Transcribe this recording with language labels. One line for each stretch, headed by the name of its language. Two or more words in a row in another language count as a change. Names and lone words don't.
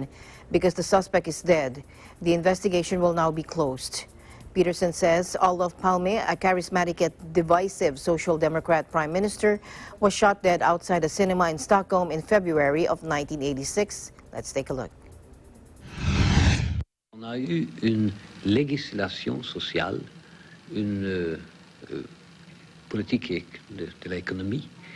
English: Because the suspect is dead, the investigation will now be closed. Peterson says Olof Palme, a charismatic yet divisive Social Democrat Prime Minister, was shot dead outside a cinema in Stockholm in February of 1986. Let's take a look.
French: On a eu une législation sociale, une politique de l'économie.